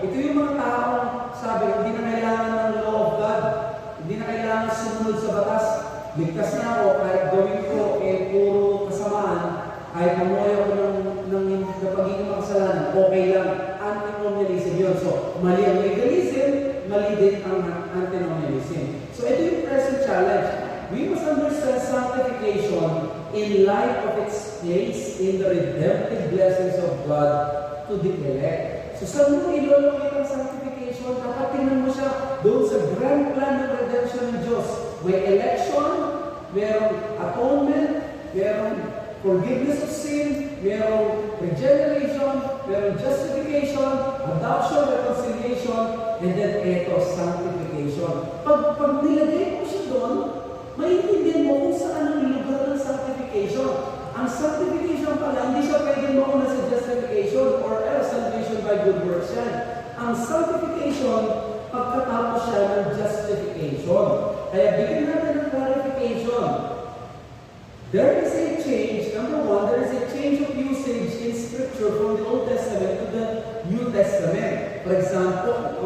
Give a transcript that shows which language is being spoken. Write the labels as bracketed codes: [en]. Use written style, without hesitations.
[tl] Ito yung mga taong sabi, hindi na kailangan ng law of God, hindi na kailangan sumunod sa batas. Ligtas na ako, kahit gawin ko, puro kasamaan, kahit mamuhay ako ng pagiging makasalanan, okay lang. Antinomianism yun. So, mali ang legalism, mali din ang antinomianism. So, ito yung [en] present challenge. We must understand sanctification in light of its place in the redemptive blessings of God to the elect. [tl] So, saan mo ilolokate ang sanctification? Dapat tingnan mo siya doon sa grand plan ng redemption ng Diyos. May election, mayroong atonement, mayroong forgiveness of sin, mayroong regeneration, mayroong justification, adoption, reconciliation, and then eto, sanctification. Pag nilagay mo siya doon, maintindihan mo kung saan ang lugar ng sanctification. Ang sanctification pala, hindi siya pwede mauna sa justification [en] or else salvation by good works [tl] yan. Ang sanctification, pagkatapos siya ng justification. Kaya bigyan natin ng clarification. [en] There is a change, number one, there is a change of usage in Scripture from the Old Testament to the New Testament. For example,